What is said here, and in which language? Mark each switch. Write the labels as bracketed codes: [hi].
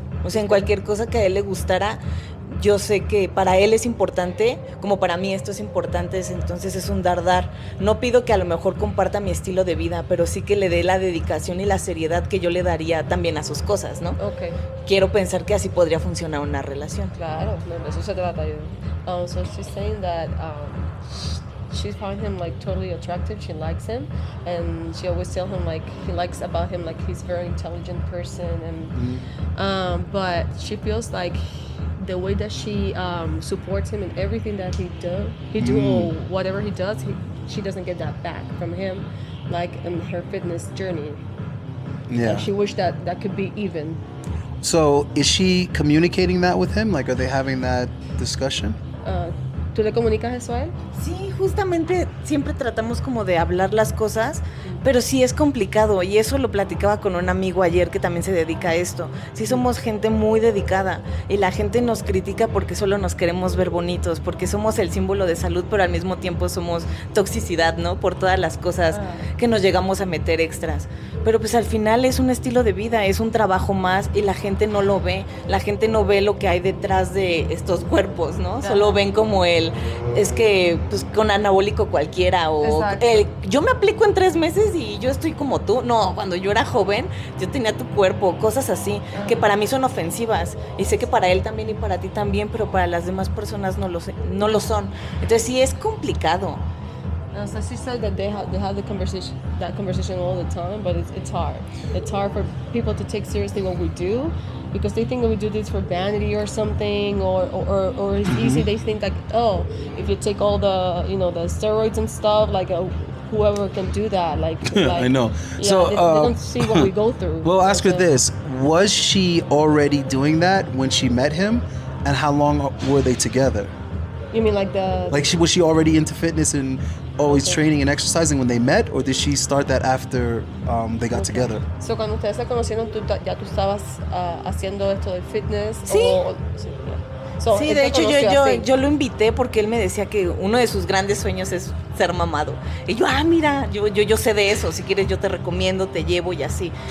[es] O sea, en cualquier cosa que a él le gustara, yo sé que para él es importante, como para mí esto es importante, entonces es un dar. No pido que a lo mejor comparta mi estilo de vida, pero sí que le dé la dedicación y la seriedad que yo le daría también a sus cosas, ¿no? Okay. Quiero pensar que así podría funcionar una relación. Claro, no, de eso se trata yo. [en] So she's saying that she found him like totally attractive. She likes him, and she always tells him like he likes about him like he's a very intelligent person, and but she feels like the way that she supports him in everything that he do or whatever he does, she doesn't get that back from him, like in her fitness journey. Yeah. Like she wished that could be even. So is she communicating that with him? Like, are they having that discussion? [es] ¿Tú le comunicas eso a él? Sí, justamente siempre tratamos como de hablar las cosas, pero sí es complicado y eso lo platicaba con un amigo ayer que también se dedica a esto. Sí somos gente muy dedicada y la gente nos critica porque solo nos queremos ver bonitos, porque somos el símbolo de salud, pero al mismo tiempo somos toxicidad, ¿no? Por todas las cosas que nos llegamos a meter extras. Pero pues al final es un estilo de vida, es un trabajo más y la gente no lo ve. La gente no ve lo que hay detrás de estos cuerpos, ¿no? Solo ven como es que pues con anabólico cualquiera o yo me aplico en 3 meses y yo estoy como tú. No, cuando yo era joven yo tenía tu cuerpo, cosas así que para mí son ofensivas y sé que para él también y para ti también, pero para las demás personas no lo son. Entonces sí es complicado. [en] So she said that they have that conversation all the time, but it's hard. It's hard for people to take seriously what we do because they think that we do this for vanity or something, or it's easy. They think like, oh, if you take all the the steroids and stuff, like whoever can do that. Like I know. Yeah, so they don't see what we go through. Well, ask her this: was she already doing that when she met him, and how long were they together? You mean like was she already into fitness and always training and exercising when they met, or did she start that after they got together? [es] So cuando ustedes se conocieron, tú estabas haciendo esto del fitness. Sí. Sí, de hecho yo lo invité porque él me decía que uno de sus grandes sueños es ser mamado. Y yo, mira, yo sé de eso, si quieres yo te recomiendo, te llevo y así.